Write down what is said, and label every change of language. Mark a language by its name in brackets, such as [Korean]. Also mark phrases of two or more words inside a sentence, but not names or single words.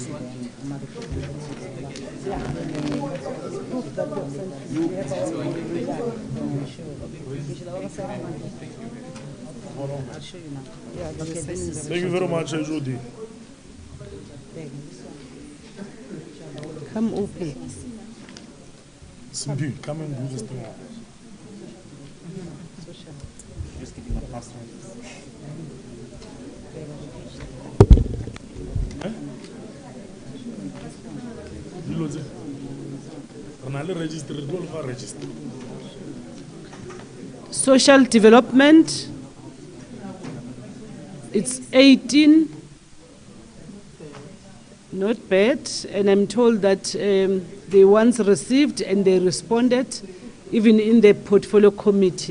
[English] I'll show you now. Yeah, Okay, this is Thank you very much, Judy. come open. Simpi, come and do this thing. Just give you my password. [Southern Sotho] Dilo tse. Re na le register, re tlo le fa register. [English] Social development, it's 18, not bad, and I'm told that they once received and they responded, even in the portfolio committee.